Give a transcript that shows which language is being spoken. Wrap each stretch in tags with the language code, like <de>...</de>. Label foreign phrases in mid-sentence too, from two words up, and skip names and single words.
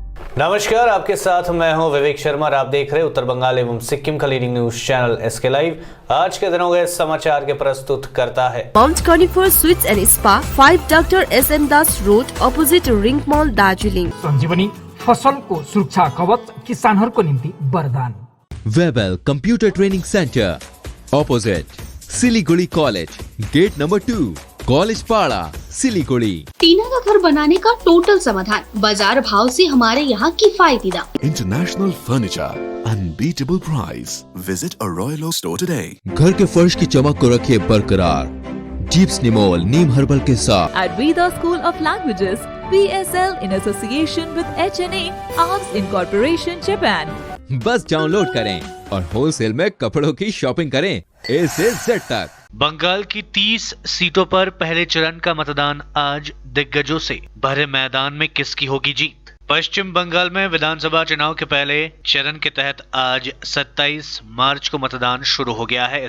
<hi>नमस्कार, आपके साथ मैं हूं विवेक शर्मा और आप देख रहे हैं उत्तर बंगाल एवं सिक्किम का</hi> <en>leading news channel</en> <hi>एसके लाइव। आज के दिनों के समाचार के प्रस्तुत करता है माउंट कार्निफर स्वीट्स एंड स्पा 5 डॉक्टर एसएम दास रोड अपोजिट रिंग मॉल दार्जिलिङ।</hi> <ne>संजीवनी फसलको सुरक्षा कवच किसानहरूको निम्ति वरदान।</ne> <hi>वेबल कंप्यूटर ट्रेनिंग सेंटर ऑपोजिट सिलीगुड़ी कॉलेज,</hi> <en>gate number</en> <hi>2, कॉलेज पाड़ा, सिलीगुड़ी। टीना का घर बनाने का टोटल समाधान, बाजार भाव से हमारे यहाँ किफायती दाम।</hi> <en>International Furniture, unbeatable price. Visit a Royal Oak store today.</en> <hi>घर के फर्श की चमक को रखे बरकरार जीप्स निमोल नीम हर्बल के साथ।</hi> <en>At Veda School of Languages, VSL in association with HNA, Arms Incorporation, Japan.</en> <hi>बस डाउनलोड करें और होलसेल में कपड़ों की शॉपिंग करें A से Z तक। बंगाल की 30 सीटों पर पहले चरण का मतदान आज दिग्गजों से भरे मैदान में किसकी होगी जीत। पश्चिम बंगाल में विधानसभा चुनाव के पहले चरण के तहत आज 27 मार्च को मतदान शुरू हो गया है।</hi>